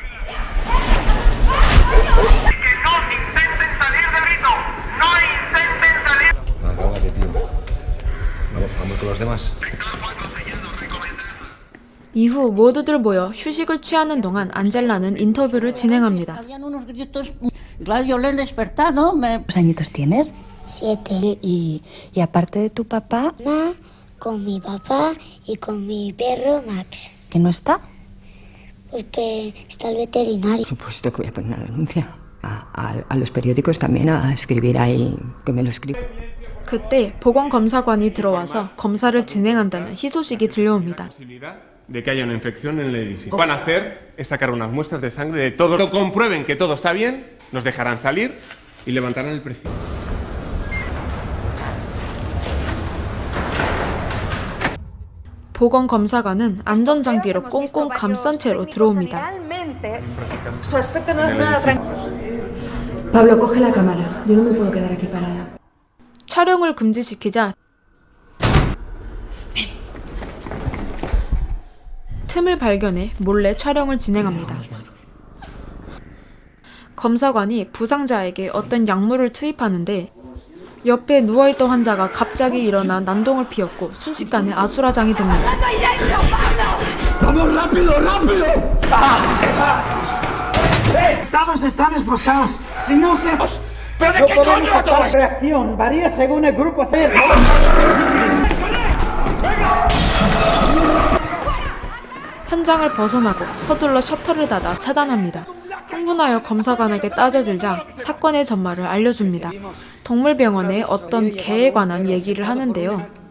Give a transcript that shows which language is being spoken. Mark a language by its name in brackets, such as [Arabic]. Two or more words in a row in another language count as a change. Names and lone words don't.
[Korean] 이후 모두들 모여 휴식을 취하는 동안 안젤라는 인터뷰를 진행합니다. [Spanish] ¿Cuántos añitos tienes? 7. Y aparte de tu papá, Con mi papá y con mi perro Max. ¿que no está? Porque está el veterinario. Por supuesto que voy a poner una denuncia. A los periódicos también a escribir ahí, que me lo escriban. [Korean] 그때 보건검사관이 들어와서 검사를 진행한다는 희소식이 들려옵니다. [Spanish] De que haya una infección en el edificio. Lo que van a hacer es sacar unas muestras de sangre de todo. Cuando comprueben que todo está bien, nos dejarán salir y levantarán el precio. [Korean] 보건검사관은 안전장비로 꽁꽁 감싼 채로 들어옵니다. [Spanish] Pablo, coge la cámara. Yo no me puedo quedar aquí parada. [Korean] 촬영을 금지시키자 틈을 발견해 몰래 촬영을 진행합니다. 검사관이 부상자에게 어떤 약물을 투입하는데 옆에 누워있던 환자가 갑자기 일어나 난동을 피웠고 순식간에 아수라장이 됩니다. [Spanish] ¡Vamos rápido, rápido! Todos están esposados. Si no se... ¿Pero de qué coño va todo esto? reacción varía según el grupo ser. [Korean] 현장을 벗어나고 서둘러 셔터를 닫아 차단합니다. 흥분하여 검사관에게 따져들자 사건의 전말을 알려줍니다. 동물병원에 어떤 개에 관한 얘기를 하는데요.